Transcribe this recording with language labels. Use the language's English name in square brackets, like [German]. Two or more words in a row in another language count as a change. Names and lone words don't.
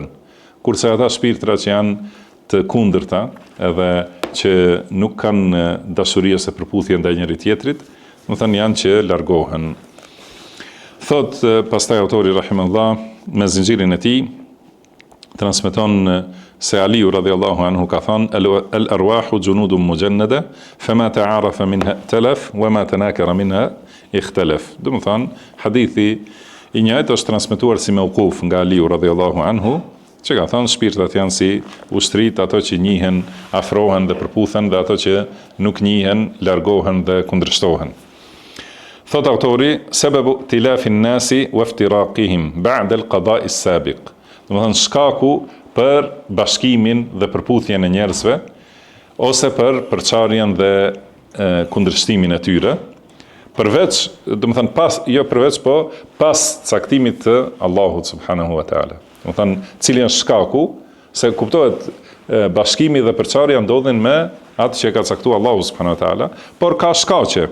[Albanian] Kurse ata shpirtra që janë të kundërta edhe që nuk kanë dashuri ose përputhje ndaj njëri tjetrit, do të thënë janë që largohen. Thot pastaj autori rahimahullah me zinxhirin e tij transmeton se Aliu [Arabic] رضي الله عنه [Albanian] ka thënë [Arabic] الأرواح جنود مجندة فما تعارف منها ائتلف وما تناكر منها اختلف. [Albanian] Do të thënë hadithi i njëjtë është transmetuar si mauquf nga Aliu [Arabic] رضي الله عنه, [Albanian] që ka thënë shpirtat janë si ushtrit, ato që njihen afrohen dhe përputhen dhe ato që nuk njihen largohen dhe kundërshtohen. Thot autori, [Arabic] سبب ائتلاف الناس وافتراقهم بعد القضاء السابق. [Albanian] Do të thënë shkaku për bashkimin dhe përputhjen e njerëzve ose për përçarjen dhe kundërshtimin e tyre, përveç, do të thënë pas caktimit të Allahut [Arabic] سبحانه وتعالى. [Albanian] Do të thënë cili është shkaku, se kuptohet bashkimi dhe përçarja ndodhin me atë që ka caktuar Allahu [Arabic] سبحانه وتعالى, [Albanian] por ka shkaqe.